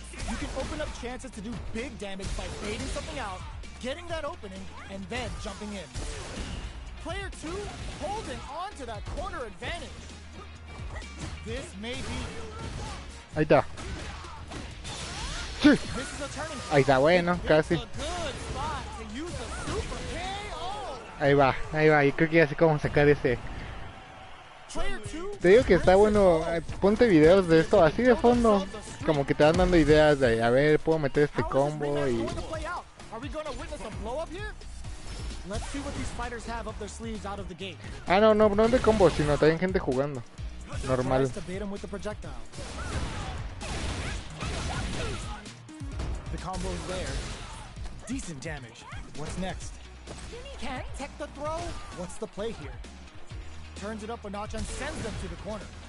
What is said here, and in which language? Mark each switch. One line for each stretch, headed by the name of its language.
English: You can open up chances to do big damage by baiting something out, getting that opening, and then jumping in. Player 2 holding on to that corner advantage. This may be.
Spanish: Ahí está. Sí.
English: This is a turning point.
Spanish: Ahí está, bueno, casi.
English: It's a good spot to use the super KO.
Spanish: Ahí va, ahí va. Y creo que ya sé cómo sacar ese.
English: Player 2
Spanish: Te digo que está bueno. Ponte videos de esto así de fondo. Como que te van dando ideas de, a ver, puedo meter este
English: How is this
Spanish: combo
English: rematch
Spanish: y...
English: going to play out? Are we going to witness a blow up here? Let's see what these fighters have up their sleeves out of the gate.
Spanish: Ah, no, no, no de combo, sino también gente jugando. Normal.
English: Tries to bait him with the projectile. The combo is there. Decent damage. What's next? Can't tech the throw? What's the play here? Turns it up a notch and sends them to the corner.